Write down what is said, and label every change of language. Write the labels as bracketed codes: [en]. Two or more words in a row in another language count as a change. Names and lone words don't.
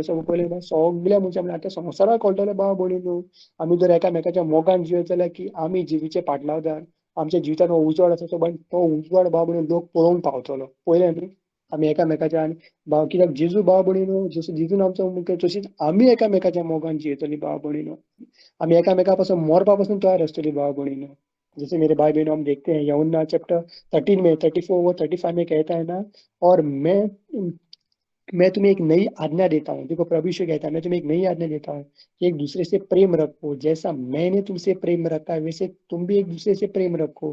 [kok] पयलें सगळ्या मनशाक म्हणजे आतां संवसाराक कळटलें भाव भयणीनो, आमी जर एकामेकाच्या मोगान जियत जाल्यार की आमी जिवीचे फाटलावदार. आमच्या जिवितांत हो उजवाड आसा तो उजवाड भाव भयणीनो लोक पळोवंक पावतलो. पळयलें न्ही आमी एकामेकाच्या आनी कित्याक जेजू भाव भयणीनो जसो जेजून आमचो मुखेल तशीच आमी एकामेकाच्या मोगान जियेतलीं भाव भयणीनो. आमी एकामेका पासून मरपा पासून तयार आसतलीं भाव भयणीनो. [hi] जैसे मेरे भाई बहनों हम देखते हैं यूहन्ना चैप्टर 13 में 34 व 35 में कहता है ना, और मैं तुम्हें एक नई आज्ञा देता हूँ। देखो प्रभु यीशु कहता है मैं तुम्हें एक नई आज्ञा देता हूँ कि एक दूसरे से प्रेम रखो। जैसा मैंने तुमसे प्रेम रखा है वैसे तुम भी एक दूसरे से प्रेम रखो।